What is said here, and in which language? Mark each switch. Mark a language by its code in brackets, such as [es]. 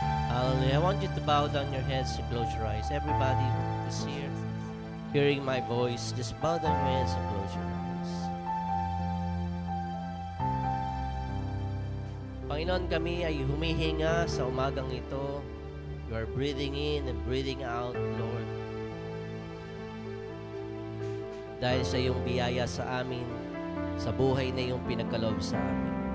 [en] Hallelujah. I want you to bow down your heads and close your eyes. Everybody who is here, hearing my voice, just bow down your heads and close your eyes. [tl] Panginoon, kami ay humihinga sa umagang ito. [en] You are breathing in and breathing out, Lord. [tl] Dahil sa iyong biyaya sa amin, sa buhay na iyong pinagkaloob sa amin.